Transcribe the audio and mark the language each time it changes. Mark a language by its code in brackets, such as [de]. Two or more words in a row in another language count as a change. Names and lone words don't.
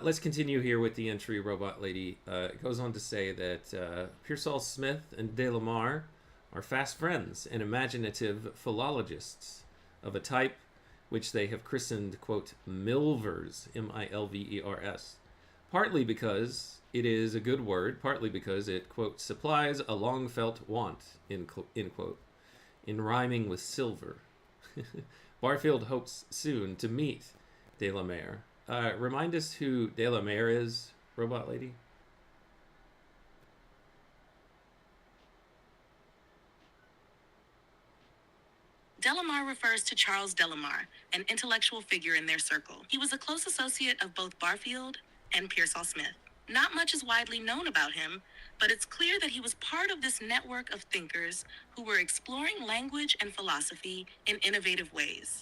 [en] Let's continue here with the entry, Robot Lady. It goes on to say that Pearsall Smith and De la Mare are fast friends and imaginative philologists of a type which they have christened, quote, Milvers, M-I-L-V-E-R-S, partly because it is a good word, partly because it, quote, supplies a long-felt want, end quote, in rhyming with silver. Barfield hopes soon to meet De la Mare. Remind us who De la Mare is, Robot Lady? De la Mare refers to Charles De la Mare, an intellectual figure in their circle. He was a close associate of both Barfield and Pearsall Smith. Not much is widely known about him, but it's clear that he was part of this network of thinkers who were exploring language and philosophy in innovative ways.